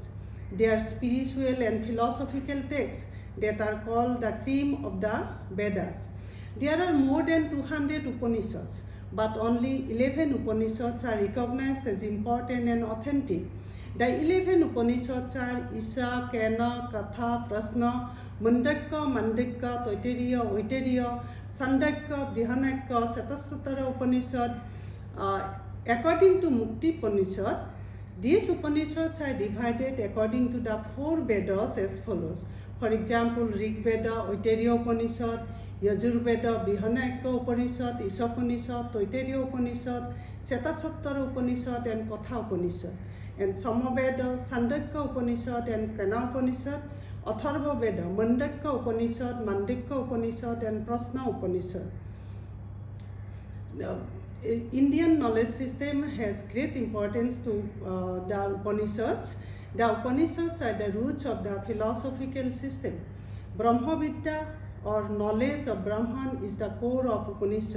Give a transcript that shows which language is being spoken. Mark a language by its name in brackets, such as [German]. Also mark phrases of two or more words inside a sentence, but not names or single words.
[English] They are spiritual and philosophical texts that are called the cream of the Vedas. There are more than 200 Upanishads, but only 11 Upanishads are recognized as important and authentic. The 11 Upanishads are Isha, Kena, Katha, Prasna, Mundaka, Mandika, Toitariya, Oitariya, Sandaka, Brihanaka, Satasatara Upanishad. According to Mukti Upanishad, these Upanishads are divided according to the 4 Vedas as follows. For example, Rig Veda, Oitariya Upanishad, Yajur Veda, Brihanaka Upanishad, Isha Upanishad, Toitariya Upanishad, Satasatara Upanishad, and Katha Upanishad. And Samaveda, Sandaka Upanishad, and Kana Upanishad, Atharva Veda, Mandaka Upanishad, Mandika Upanishad, and Prasna Upanishad. Indian knowledge system has great importance to the Upanishads. The Upanishads are the roots of the philosophical system. Brahmavidya, or knowledge of Brahman, is the core of Upanishad.